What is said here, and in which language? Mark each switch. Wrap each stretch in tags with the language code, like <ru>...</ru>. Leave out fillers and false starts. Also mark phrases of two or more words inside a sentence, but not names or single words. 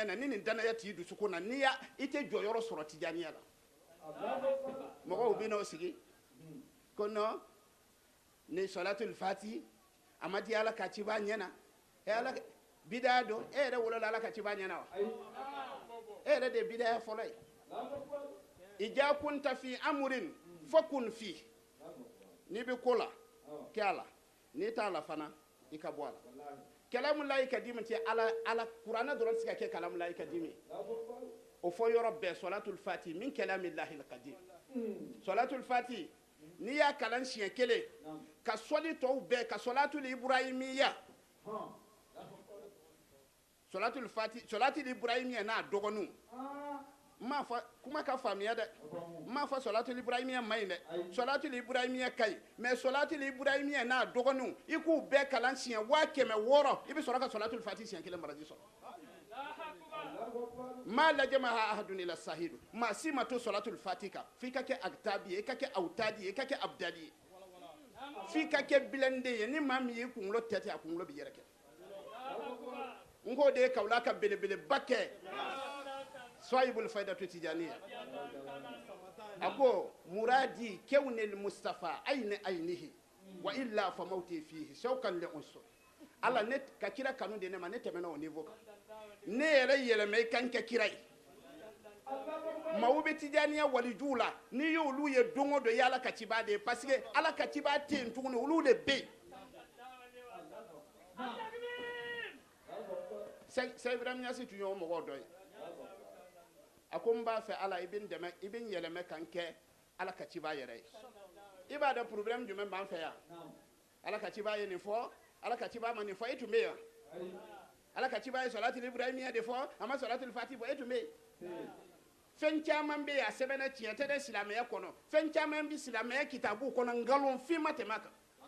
<bm>na ni nin danaya t'i dusukun na n'i i tɛ jɔyɔrɔ sɔrɔ tijaniya la mɔgɔw bɛ n'o sigi ko non ni salatul fati a ma di ala ka ciba ɲɛna ala bidaya don e yɛrɛ wolola ala ka ciba ɲɛna wa e yɛrɛ de ye bidaya fɔlɔ ye</bm> <ar>إذا كنت في أمر فكن فيه</ar> <bm>n'i bɛ ko la kɛ a la n'i t'a la fana i ka bɔ a la</bm> <ar>كلام الله القديم</ar> <bm>tɛ ala kuranɛ dɔrɔn tɛ se ka kɛ</bm> <ar>كلام الله القديم</ar> <bm>o fɔ yɔrɔ bɛɛ salatul fati min</bm> <ar>كلام الله القديم</ar> <bm>salatul fati n'i y'a kalan siɲɛ kelen ka sɔli tɔw bɛɛ ka salatul ibrahimiya salatul fati salatul ibrahimiya n'a dɔgɔninw m'a fɔ kuma ka faamuya dɛ m'a fɔ salatul ibrahimiya ma ɲi dɛ salatul ibrahimiya ka ɲi mais salatul ibrahimiya n'a dɔgɔninw i k'u bɛɛ kalan siɲɛ 600 i bɛ sɔrɔ ka salatul fati siɲɛ kelen baraji sɔrɔ</bm> <ar>ما لازمها أحد إلا سعيد</ar> <bm>maa si ma to salatul fati kan f'i ka kɛ aktabi ye i ka kɛ awtadi ye i ka kɛ abdali ye f'i ka kɛ bilenden ye ni maa min y'i kunkolo tɛtɛ a kunkolo bɛ yɛrɛkɛ n k'o de ye kawula ka belebeleba kɛ</bm> <ar>صاحب الفيضة التجانية</ar> <bm>a ko</bm> <ar>مرادي كون المصطفى عين عينه وإلا فموتي فيه شوقا لعنصر</ar> <bm>ala ne ka kira kanu de ne ma ne tɛmɛna</bm> <fr>o niveau</fr> <bm>kan ne yɛrɛ yɛlɛmɛ i kan kɛ kira ye maaw bɛ tijaniya walijuw la n'i y'olu ye don o don i ala ka ciba de ye</bm> <fr>parce que</fr> <bm>ala ka ciba tɛ yen tuguni olu de bɛ yen Sɛk Ibrahim Ɲasi tun ye o mɔgɔ dɔ ye a ko n b'a fɛ ala i bɛ n dɛmɛ i bɛ n yɛlɛmɛ ka n kɛ ala ka ciba yɛrɛ ye i b'a dɔn problème jumɛn b'an fɛ yan ala ka ciba ye nin fɔ ala ka ciba ma nin fɔ e tun bɛ yan ala ka ciba ye salatul ibrahimiya de fɔ a ma salatul fati fɔ e tun bɛ yen fɛn caman bɛ yen a sɛbɛnna tiɲɛ tɛ dɛ silamɛya kɔnɔ fɛn caman bɛ silamɛya kitabu kɔnɔ nkalon fin ma tɛmɛ a kan</bm>